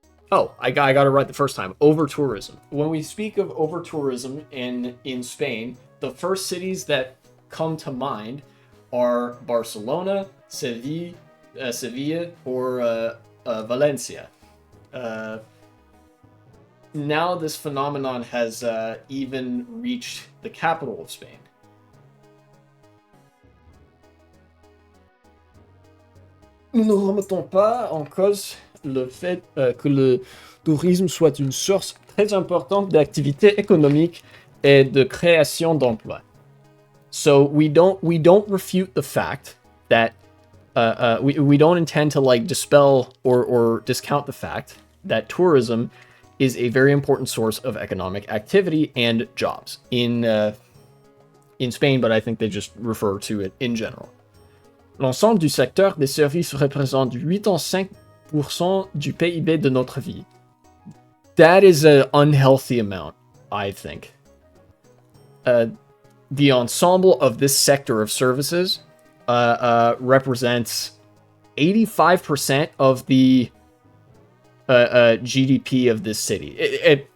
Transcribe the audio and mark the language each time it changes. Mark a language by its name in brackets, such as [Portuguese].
[English] Oh, I got it right the first time. Over tourism. When we speak of over tourism in Spain, the first cities that come to mind are Barcelona, Seville, or Valencia. Now this phenomenon has even reached the capital of Spain. [French] Nous ne remettons pas en cause le fait que le tourisme soit une source très importante d'activité économique et de création d'emplois. [English] So we don't refute the fact that we don't intend to like dispel or discount the fact that tourism is a very important source of economic activity and jobs in Spain, but I think they just refer to it in general. [French] L'ensemble du secteur des services représente 85% du PIB de notre ville. [English] That is an unhealthy amount, I think. The ensemble of this sector of services represents 85% of the GDP of this city.